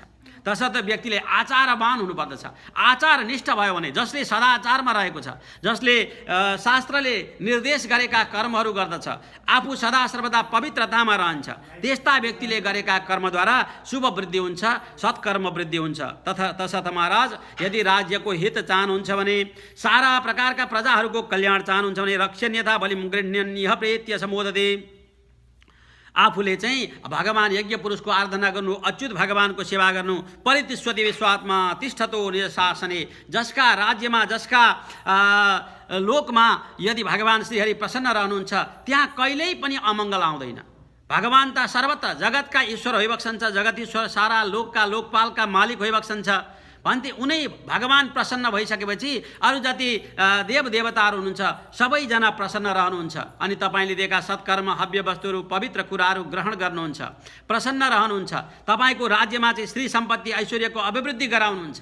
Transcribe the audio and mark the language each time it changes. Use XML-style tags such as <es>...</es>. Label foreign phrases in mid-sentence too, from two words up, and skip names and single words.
<ne>तसर्थ व्यक्तिले आचारवान हुनुपर्दछ। आचारनिष्ठ भयो भने जसले सदाचारमा रहेको छ, जसले शास्त्रले निर्देश गरेका कर्महरू गर्दछ, आफू सदा सर्वदा पवित्रतामा रहन्छ, त्यस्ता व्यक्तिले गरेका कर्मद्वारा शुभ वृद्धि हुन्छ, सत्कर्म वृद्धि हुन्छ। तसर्थ महाराज यदि राज्यको हित चाहनुहुन्छ भने, सारा प्रकारका प्रजाहरूको कल्याण चाहनुहुन्छ भने</ne> <sa>रक्षण्यथा बलिम गृह्ण्यन्यः प्रेत्य समोदते।</sa> <ne>आफूले चाहिँ भगवान यज्ञ पुरुषको आराधना गर्नु, अच्युत भगवानको सेवा गर्नु,</ne> <sa>परितिष्ठति विश्वात्मा तिष्ठतो निज शासने।</sa> <ne>जसका राज्यमा जसका लोकमा यदि भगवान श्रीहरि प्रसन्न रहनुहुन्छ त्यहाँ कहिल्यै पनि अमङ्गल आउँदैन। भगवान त सर्वत्र जगतका ईश्वर होइबक्सन्छ, जगत ईश्वर सारा लोकका लोकपालका मालिक होइबक्सन्छ भन्थे। उनै भगवान प्रसन्न भइसकेपछि अरू जति देवदेवताहरू हुनुहुन्छ सबैजना प्रसन्न रहनुहुन्छ अनि तपाईँले दिएका सत्कर्म हव्य वस्तुहरू पवित्र कुराहरू ग्रहण गर्नुहुन्छ, प्रसन्न रहनुहुन्छ, तपाईँको राज्यमा चाहिँ श्री सम्पत्ति ऐश्वर्यको अभिवृद्धि गराउनुहुन्छ।</ne>